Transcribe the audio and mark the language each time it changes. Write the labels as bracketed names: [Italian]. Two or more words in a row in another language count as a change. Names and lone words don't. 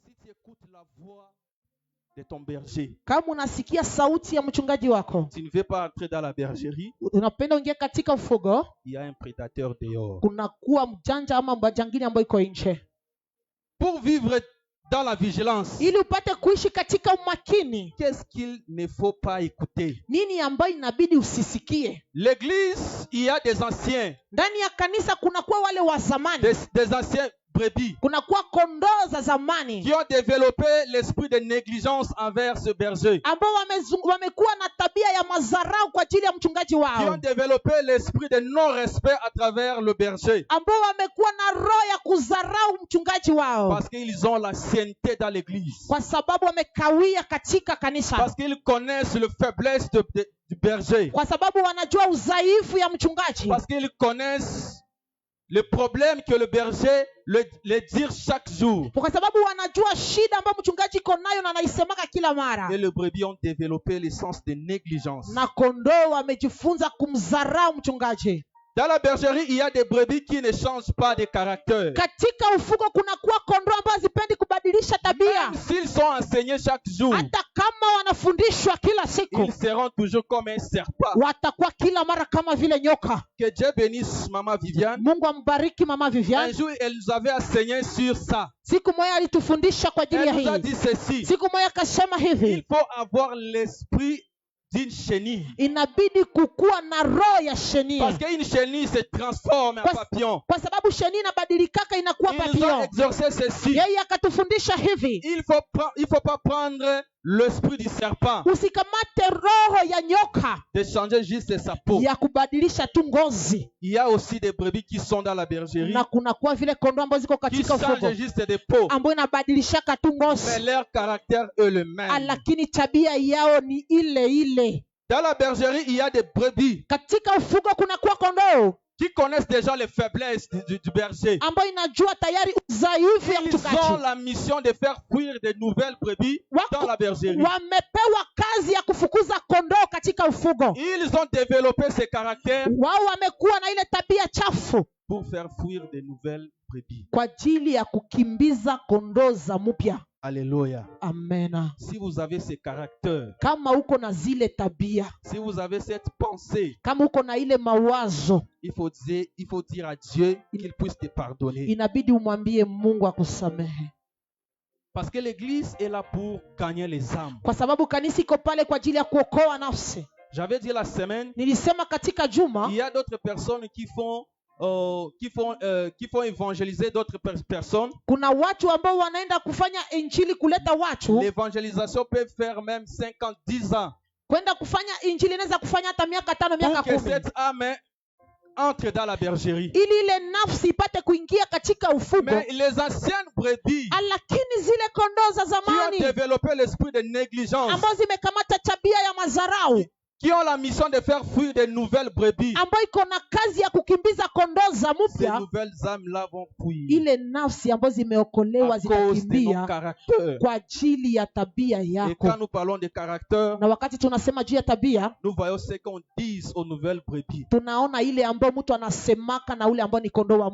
[French] écoutes la voix de ton berger, [Swahili] kama unasikia sauti ya mchungaji wako, [French] tu ne veux pas entrer dans la bergerie, [Swahili] unapenda ingia katika ufugo, [French] il y a un prédateur dehors. [Swahili] kunakuwa mjanja ama majangili ambayo iko nje. [French] Pour vivre dans la vigilance, [Swahili] Ili upate kuishi katika umakini, [French] qu'est-ce qu'il ne faut pas écouter? [Swahili] nini ambayo inabidi usisikie? [French] L'église, il y a des anciens, [Swahili] Ndani ya kanisa kunakuwa wale wa zamani, [French] des anciens brebis [Swahili] kunakuwa kondoo za zamani [French] qui ont développé l'esprit de négligence envers ce berger, [Swahili] ambao wamekuwa na tabia ya madharau kwa ajili ya mchungaji [French] qui [Swahili] wao, [French] ont développé l'esprit de non-respect à travers le berger, [Swahili] ambao wamekuwa na roho ya kudharau mchungaji wao, [French] parce qu'ils ont l'ancienneté dans l'église, [Swahili] kwa sababu wamekawia katika kanisa, [French] parce qu'ils connaissent la faiblesse du berger, [Swahili] kwa sababu wanajua udhaifu ya mchungaji, [French] parce qu'ils connaissent le problème que le berger le dire chaque jour. [Swahili] kwa sababu wanajua shida ambayo mchungaji iko nayo na anaisemaka kila mara. [French] Et les brebis ont développé le sens de négligence. [Swahili] Na kondoo wamejifunza kumdharau mchungaji. [French] Dans la bergerie, il y a des brebis qui ne changent pas de caractère. [Swahili] Katika ufugo kunakuwa kondoo ambazo hazipendi kubadilisha tabia. [French] Même s'ils sont enseignés chaque jour, [Swahili] Hata kama wanafundishwa kila siku, [French] ils seront toujours comme un serpent. [Swahili] watakuwa kila mara kama vile nyoka. [French] Que Dieu bénisse Maman Viviane. [Swahili] Mungu ambariki Mama [French] Un [Swahili] Viviane. [French] jour, elle nous avait enseigné sur ça. [Swahili] Siku moja alitufundisha kwa ajili ya [French] Elle nous a [Swahili] hii. [French] dit ceci. [Swahili] Siku moja akasema [French] Il [Swahili] hivi, [French] faut avoir l'esprit d'une chenille. [Swahili] inabidi kukuwa na roho ya [French] Parce [Swahili] shenia, [French] qu'une chenille se transforme en papillon. [Swahili] kwa sababu shenia inabadilikaka inakuwa [French] Ils nous ont [Swahili] papillon. [French] exorcé ceci. [Swahili] Yeye akatufundisha hivi, [French] Il faut pas prendre l'esprit du serpent, [Swahili] usikamate roho ya nyoka [French] de changer juste sa peau. [Swahili] ya kubadilisha tu ngozi. [French] Il y a aussi des brebis qui sont dans la bergerie, [Swahili] Na kunakuwa vile kondoo ambazo ziko [French] qui [Swahili] katika ufugo [French] changent juste de peau, [Swahili] ambayo inabadilishaka tu [French] mais [Swahili] ngozi, [French] leur caractère est le même. [Swahili] lakini tabia yao ni ile ile. [French] Dans la bergerie, il y a des brebis [Swahili] Katika ufugo kunakuwa kondoo [French] qui connaissent déjà les faiblesses du berger. [Swahili] ambayo inajua tayari udhaifu ya [French] Ils ont [Swahili] mchungaji. [French] la mission de faire fuir de nouvelles brebis dans la bergerie. [Swahili] Wamepewa kazi ya kufukuza kondoo katika ufugo. [French] Ils ont développé ces caractères [Swahili] Wao wamekuwa na ile tabia chafu [French] pour faire fuir de nouvelles brebis. [Swahili] kwa ajili ya kukimbiza kondoo za mpya. [French] Alléluia. [Swahili] Amena. [French] Si vous avez ces caractères, [Swahili] Kama uko na zile tabia, [French] si vous avez cette pensée, [Swahili] kama uko na ile mawazo, [French] il faut dire à Dieu qu'il puisse te pardonner. [Swahili] inabidi umwambie Mungu akusamehe, [French] Parce que l'église est là pour gagner les âmes. [Swahili] kwa sababu kanisa iko pale kwa ajili ya kuokoa nafsi. [French] J'avais dit la semaine, [Swahili] Nilisema katika juma [French] il y a d'autres personnes qui font évangéliser d'autres personnes. [Swahili] kuna watu ambao wanaenda kufanya injili, kuleta watu. [French] L'évangélisation peut faire même 5 ans, 10 ans. [Swahili] Kwenda kufanya injili inaweza kufanya hata miaka 5, miaka [French] Pour que [Swahili] 10, [French] cette âme entre dans la bergerie. [Swahili] ili ile nafsi ipate kuingia katika ufugo. [French] Mais les anciennes brebis [Swahili] Lakini zile kondoo za [French] qui ont [Swahili] zamani [French] développé l'esprit de négligence, [Swahili] ambazo zimekamata tabia ya madharau, [French] qui ont la mission de faire fuir de nouvelles brebis, [Swahili] ambayo iko na kazi ya kukimbiza kondoo za [French] ces [Swahili] mpya, [French] nouvelles âmes-là vont fuir [Swahili] ile nafsi ambazo zimeokolewa [French] à cause de nos [Swahili] zitakimbia [French] caractères. [Swahili] kwa ajili ya tabia [French] Et quand [Swahili] yako. [French] nous parlons de caractère, [Swahili] Na wakati tunasema juu ya tabia, [French] nous voyons ce qu'on dit aux nouvelles brebis. [Swahili] tunaona ile ambayo mtu anasemaka na ule ambao ni kondoo wa